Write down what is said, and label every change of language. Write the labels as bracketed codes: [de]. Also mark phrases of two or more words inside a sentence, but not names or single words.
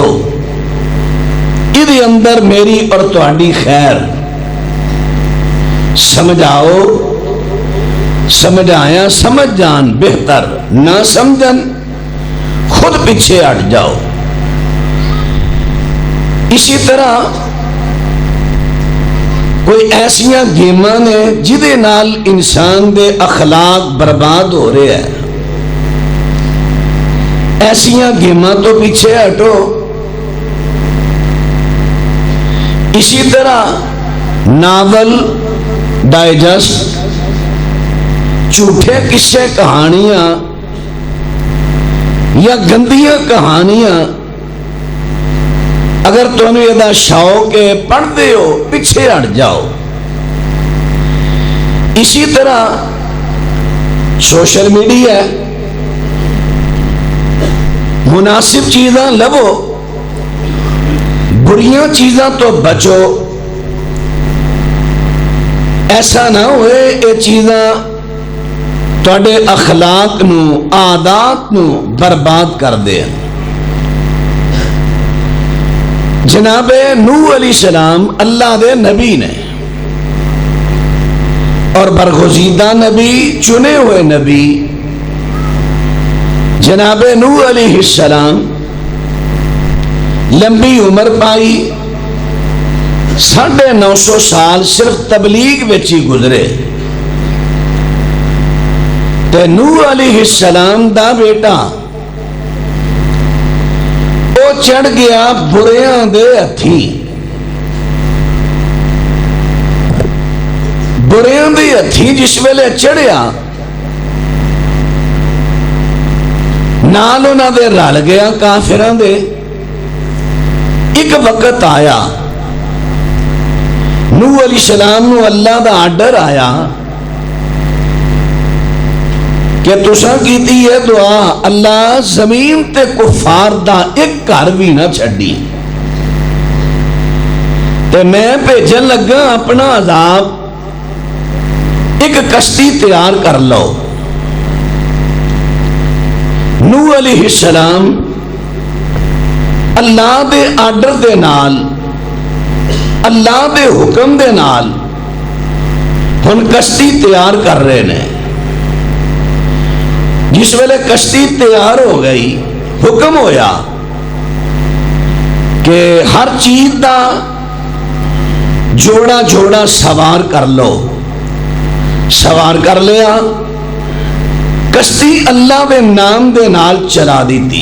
[pa] ادھے اندر میری اور تہاڈی خیر، سمجھاؤ، سمجھایا سمجھ جان بہتر، نہ سمجھن خود پیچھے ہٹ جاؤ۔ اسی طرح کوئی ایسیاں گیماں نے جدے نال انسان دے اخلاق برباد ہو رہے ہیں، ایسیاں گیماں تو پیچھے ہٹو۔ [ur] اسی طرح ناول، ڈائجسٹ، جھوٹے قصے کہانیاں یا گندیاں کہانیاں، اگر تمہیں یہ شوق ہے پڑھتے ہو، پیچھے ہٹ جاؤ۔ [pa] اسی طرح سوشل میڈیا، مناسب چیزاں لبو، بریاں چیزاں تو بچو۔ ایسا نہ ہوئے یہ چیزاں تواڈے اخلاق نو، عادات نو برباد کر دے۔ جناب نوح [ar] علیہ السلام [pa] اللہ دے نبی نے، اور برگزیدہ نبی، چنے ہوئے نبی، جناب نوح [ar] علیہ السلام [pa] لمبی عمر پائی، 950 سال صرف تبلیغ وچ ہی گزرے، تے نوح [ar] علیہ السلام [pa] دا بیٹا وہ چڑھ گیا بریاں دے ہتھی، بریاں دے ہتھی جس ویلے چڑھیا نال انہاں دے رل گیا کافراں دے۔ ایک وقت آیا نوح [ar] علیہ السلام [pa] نو اللہ دا آرڈر آیا کہ تساں کیتی ہے دعا اللہ زمین تے کفار دا ایک گھر بھی نہ چھڈی، تے میں بھیجن لگا اپنا عذاب، ایک کشتی تیار کر لو۔ نوح [ar] علیہ السلام [pa] اللہ دے آرڈر دے نال، اللہ دے حکم دے نال ہن کشتی تیار کر رہے نے۔ جس ویلے کشتی تیار ہو گئی حکم ہویا کہ ہر چیز دا جوڑا جوڑا سوار کر لو، سوار کر لیا، کشتی اللہ دے نام دے نال چلا دیتی۔